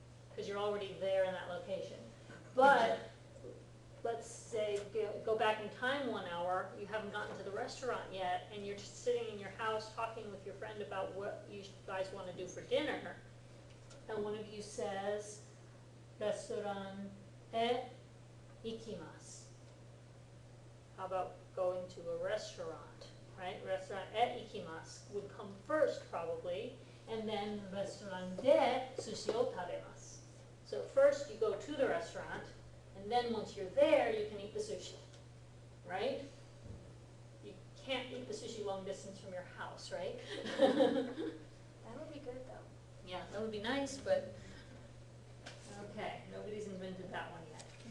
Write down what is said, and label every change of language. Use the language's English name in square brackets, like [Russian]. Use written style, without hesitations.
[English] Because you're already there in that location. But let's say go back in time 1 hour, you haven't gotten to the restaurant yet, and you're just sitting in your house talking with your friend about what you guys want to do for dinner, and one of you says, [Japanese] restaurant e ikimasu. [English] How about going to a restaurant, right? [Japanese] Restaurant e ikimasu [English] would come first probably, and then [Japanese] レストランで寿司を食べます。 [English] So first you go to the restaurant, and then once you're there, you can eat the sushi, right? You can't eat the sushi long distance from your house, right? That would be good though. Yeah, that would be nice, but, okay, nobody's invented that one yet.